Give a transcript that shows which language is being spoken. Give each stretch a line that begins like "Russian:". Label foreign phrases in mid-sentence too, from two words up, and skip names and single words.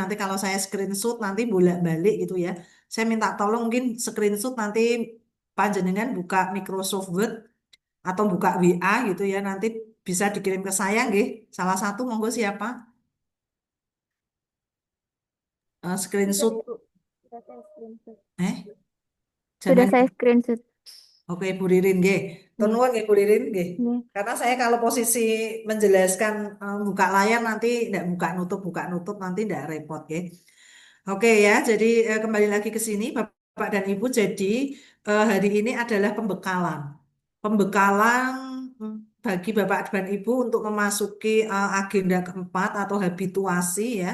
Indonesian: Nanti kalau saya screenshot nanti bolak-balik gitu ya. Saya minta tolong mungkin screenshot nanti panjenengan buka Microsoft Word atau buka WA gitu ya. Nanti bisa dikirim ke saya nggih. Salah satu monggo siapa? Sudah Screenshot Bu, sudah saya screenshot. eh Sudah jangan saya screenshot. Oke, Bu Ririn,
Javanese: nggih. Tur Nggih, nuwun nggih Bu Ririn, nggih. nggih.
Indonesian: Karena saya kalau posisi menjelaskan buka layar nanti tidak buka nutup nanti tidak repot, nggih. Oke ya, jadi kembali lagi ke sini Bapak dan Ibu. Jadi hari ini adalah pembekalan. Pembekalan bagi Bapak dan Ibu untuk memasuki agenda keempat atau habituasi ya.